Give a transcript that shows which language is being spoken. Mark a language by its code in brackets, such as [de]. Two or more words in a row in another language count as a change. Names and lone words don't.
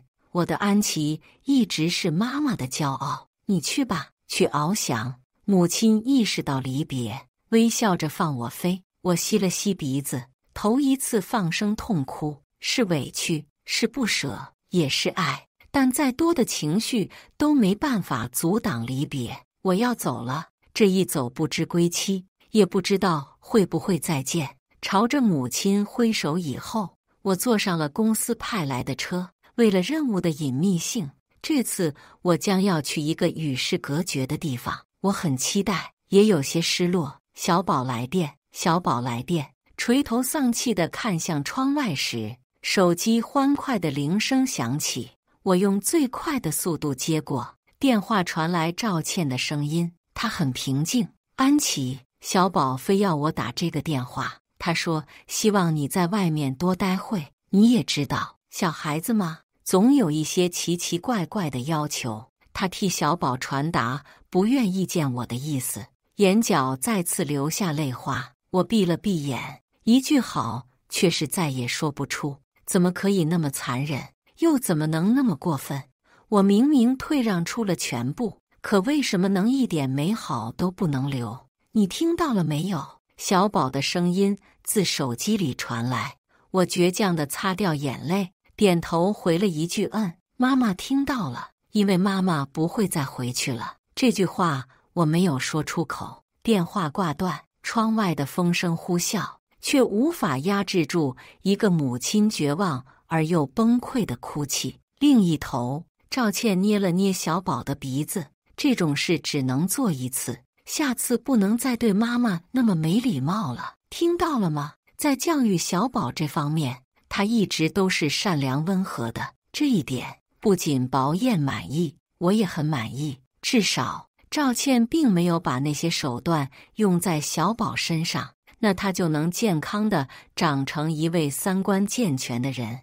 [zh] 我的安琪一直是媽媽的驕傲。你去吧，去翱翔。母親意識到離別，微笑着放我飛。我吸了吸鼻子，頭一次放聲痛哭，是委屈，是不捨，也是愛。但再多的情緒都沒辦法阻擋離別。我要走了，這一走不知歸期，也不知道會不會再見。朝着母親揮手以後，我坐上了公司派來的車。為了任務的隱祕性， 這次我將要去一個與世隔絕的地方，我很期待，也有些失落。小寶來電，小寶來電。垂頭喪氣地看向窗外時，手機歡快的鈴聲響起。我用最快的速度接過，電話傳來趙倩的聲音，她很平靜。安琪，小寶非要我打這個電話，他說希望你在外面多待會。你也知道，小孩子嘛，總有一些奇奇怪怪的要求。他替小寶傳達不願意見我的意思，眼角再次流下淚花。我閉了閉眼，一句好卻是再也說不出。怎麼可以那麼殘忍，又怎麼能那麼過分？我明明退讓出了全部，可為什麼能一點美好都不能留？你聽到了沒有？小寶的聲音自手機裡傳來。我倔強地擦掉眼淚，點頭回了一句媽媽聽到了，因為媽媽不會再回去了。這句話我沒有說出口。電話掛斷，窗外的風聲呼嘯，卻無法壓制住一個母親絕望而又崩潰的哭泣。另一頭，趙倩捏了捏小寶的鼻子，這種事只能做一次，下次不能再對媽媽那麼沒禮貌了，聽到了嗎？在教育小寶這方面，他一直都是善良溫和的，這一點不僅寶燕滿意，我也很滿意。至少趙倩並沒有把那些手段用在小寶身上，那他就能健康地長成一位三觀健全的人。